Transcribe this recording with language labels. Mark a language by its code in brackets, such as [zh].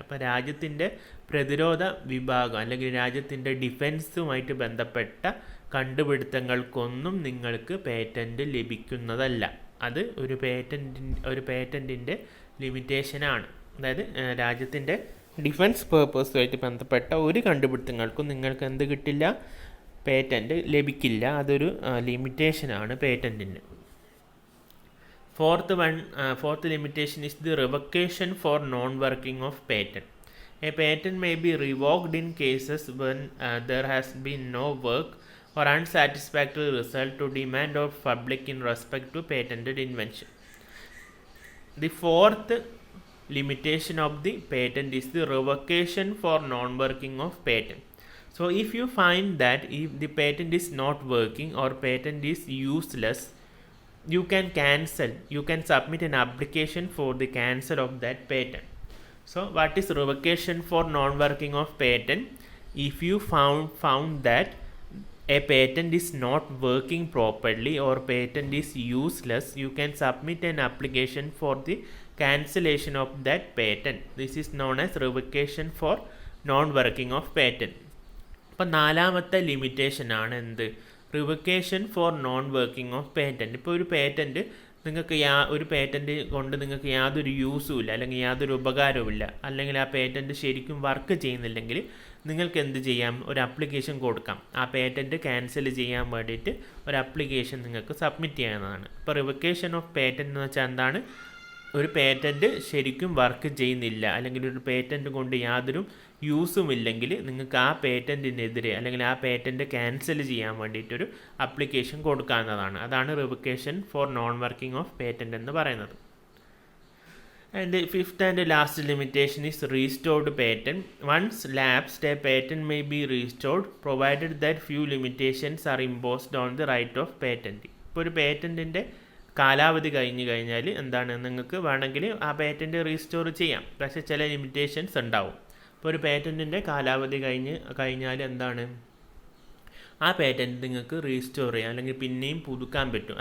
[ml] അപ്പോൾ രാജ്യത്തിൻ്റെ പ്രതിരോധ വിഭാഗം അല്ലെങ്കിൽ രാജ്യത്തിൻ്റെ ഡിഫെൻസുമായിട്ട് ബന്ധപ്പെട്ട കണ്ടുപിടുത്തങ്ങൾക്കൊന്നും നിങ്ങൾക്ക് പേറ്റൻ്റ് ലഭിക്കുന്നതല്ല. അത് ഒരു പേറ്റൻറ്റിൻ്റെ ലിമിറ്റേഷനാണ്. അതായത് രാജ്യത്തിൻ്റെ ഡിഫെൻസ് പേർപ്പസുമായിട്ട് ബന്ധപ്പെട്ട ഒരു കണ്ടുപിടുത്തങ്ങൾക്കും നിങ്ങൾക്ക് എന്ത് കിട്ടില്ല, പേറ്റൻറ്റ് ലഭിക്കില്ല. അതൊരു ലിമിറ്റേഷനാണ് പേറ്റൻറ്റിന്. [en] Fourth limitation is the revocation for non-working of patent. A patent may be revoked in cases when there has been no work or unsatisfactory result to demand of public in respect to patented invention. The fourth limitation of the patent is the revocation for non-working of patent. So if you find that if the patent is not working or patent is useless, you can submit an application for the cancel of that patent. So what is revocation for non-working of patent? If you found that a patent is not working properly or patent is useless, you can submit an application for the cancellation of that patent. This is known as revocation for non-working of patent. [ml] അപ്പോൾ നാലാമത്തെ limitation ആണ് എന്ത്, റിവക്കേഷൻ four non working of patent. ഇപ്പോൾ ഒരു patent നിങ്ങൾക്ക് ഒരു patent കൊണ്ട് നിങ്ങൾക്ക് യാതൊരു യൂസും ഇല്ല അല്ലെങ്കിൽ യാതൊരു ഉപകാരവും ഇല്ല, അല്ലെങ്കിൽ ആ പേറ്റൻറ്റ് ശരിക്കും വർക്ക് ചെയ്യുന്നില്ലെങ്കിൽ നിങ്ങൾക്ക് എന്ത് ചെയ്യാം, ഒരു അപ്ലിക്കേഷൻ കൊടുക്കാം. ആ പേറ്റൻറ്റ് ക്യാൻസൽ ചെയ്യാൻ വേണ്ടിയിട്ട് ഒരു അപ്ലിക്കേഷൻ നിങ്ങൾക്ക് സബ്മിറ്റ് ചെയ്യാവുന്നതാണ്. ഇപ്പോൾ റിവക്കേഷൻ ഓഫ് പേറ്റൻറ്റ് എന്ന് വെച്ചാൽ എന്താണ്, ഒരു പേറ്റൻറ്റ് ശരിക്കും വർക്ക് ചെയ്യുന്നില്ല അല്ലെങ്കിൽ ഒരു പേറ്റൻറ്റ് കൊണ്ട് യാതൊരു യൂസും ഇല്ലെങ്കിൽ നിങ്ങൾക്ക് ആ പേറ്റൻറ്റിനെതിരെ അല്ലെങ്കിൽ ആ പേറ്റൻറ്റ് ക്യാൻസൽ ചെയ്യാൻ വേണ്ടിയിട്ടൊരു അപ്ലിക്കേഷൻ കൊടുക്കാവുന്നതാണ്. അതാണ് റിവക്കേഷൻ four non working of patent എന്ന് പറയുന്നത്. [en] And the fifth and last limitation is restored patent. Once lapsed, a patent may be restored provided that few limitations are imposed on the right of patent. [ml] ഇപ്പോൾ ഒരു പേറ്റൻറ്റിൻ്റെ കാലാവധി കഴിഞ്ഞാൽ എന്താണ്, നിങ്ങൾക്ക് വേണമെങ്കിൽ ആ പേറ്റൻറ്റ് റീസ്റ്റോർ ചെയ്യാം, പക്ഷേ ചില ലിമിറ്റേഷൻസ് ഉണ്ടാവും. ഇപ്പോൾ ഒരു പേറ്റൻറ്റിൻ്റെ കാലാവധി കഴിഞ്ഞാൽ എന്താണ്, ആ പേറ്റൻറ്റ് നിങ്ങൾക്ക് റീസ്റ്റോർ ചെയ്യാം അല്ലെങ്കിൽ പിന്നെയും പുതുക്കാൻ പറ്റും.